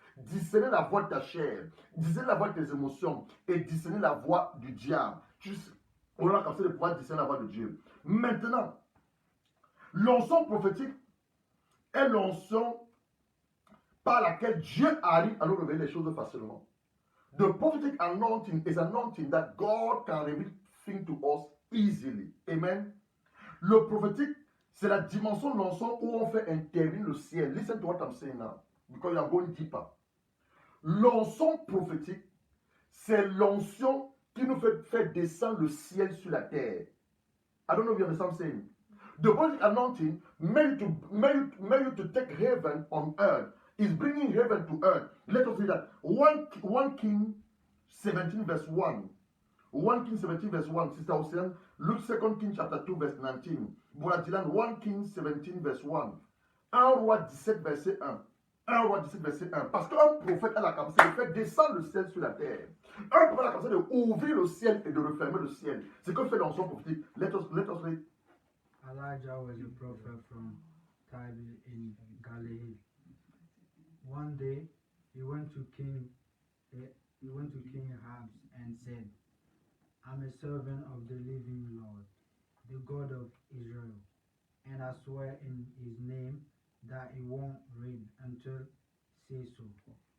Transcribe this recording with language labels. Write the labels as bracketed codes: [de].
[fr] Discerner la voix de ta chair, discerner la voix de tes émotions et discerner la voix du diable. On a comme ça de pouvoir discerner la voix de Dieu. Maintenant, l'onction prophétique est l'onction par laquelle Dieu arrive à nous révéler les choses facilement. [en] The prophetic anointing is anointing that God can reveal things to us easily. Amen. [fr] Le prophétique, c'est la dimension de l'onction où on fait intervenir le ciel. [en] Listen to what I'm saying now, because you are going deeper. [fr] L'onction prophétique, c'est l'onction qui nous fait descendre le ciel sur la terre. [en] I don't know if you understand what I'm saying. The prophetic anointing made you to take heaven on earth. Is bringing heaven to earth. Let us see that. 1 King 17 verse 1. 1 King 17 verse 1. Sister Ocean. Luke 2 King chapter 2 verse 19. Brother Dylan 1 King 17 verse 1. [fr] 1 roi 17 verset 1. 1 roi 17 verset 1. Parce qu'un prophète a la capacité de faire descendre le ciel sur la terre. Un prophète a la capacité d'ouvrir le ciel et de refermer le ciel. C'est comme fait l'onction prophétique. [en] Let us read. Elijah was a prophet from Tibes in Galilee. One day, he went to King Ahab and said, "I'm a servant of the living Lord, the God of Israel, and I swear in his name that he won't reign until I say so.